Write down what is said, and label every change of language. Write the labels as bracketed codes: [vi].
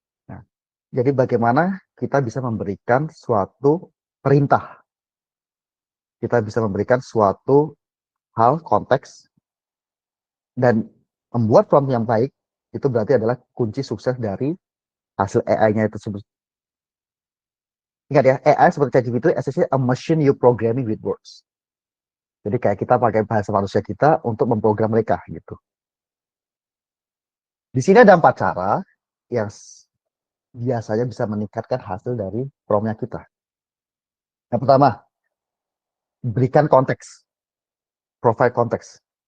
[id] Nah, jadi bagaimana kita bisa memberikan suatu perintah, kita bisa memberikan suatu hal konteks dan membuat prompt yang baik itu berarti adalah kunci sukses dari hasil AI-nya itu. Ingat ya, AI seperti ChatGPT itu [en] essentially a machine you programming with words. [id] Jadi kayak kita pakai bahasa manusia kita untuk memprogram mereka gitu. Di sini ada 4 cara yang biasanya bisa meningkatkan hasil dari promnya kita. Yang pertama, berikan konteks, provide konteks.